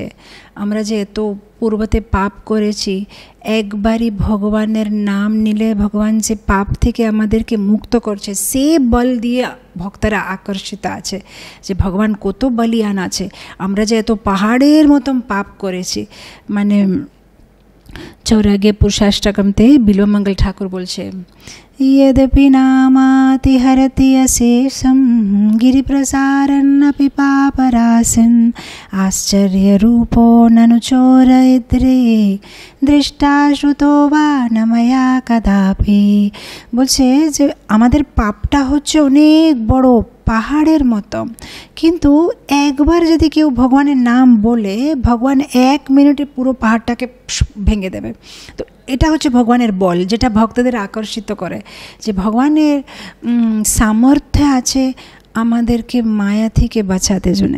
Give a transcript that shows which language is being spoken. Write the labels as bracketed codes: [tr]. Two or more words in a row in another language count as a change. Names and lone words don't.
[bn] আমরা যে এত পূর্বতে পাপ করেছি, একবারই ভগবানের নাম নিলে ভগবান যে পাপ থেকে আমাদেরকে মুক্ত করছে, সে বল দিয়ে ভক্তরা আকর্ষিত আছে যে ভগবান কত বলিয়ান আছে। আমরা যে এত পাহাড়ের মতন পাপ করেছি। মানে চৌরাগে পুরুষাষ্টকমতে বিল্বমঙ্গল ঠাকুর বলছে, [sa] यद्यपि नामाति हरति अशेषं गिरिप्रसारन्नपि पापराशन् आश्चर्यरूपो ननु चोरयित्रे दृष्टा श्रुतो वा न मया कदापि। [bn] বলছে যে আমাদের পাপটা হচ্ছে অনেক বড়, পাহাড়ের মতো, কিন্তু একবার যদি কেউ ভগবানের নাম বলে, ভগবান 1 মিনিটে পুরো পাহাড়টাকে ভেঙে দেবে। তো এটা হচ্ছে ভগবানের বল, যেটা ভক্তদের আকর্ষিত করে, যে ভগবানের সামর্থ্য আছে আমাদেরকে মায়া থেকে বাঁচাতে জন্য।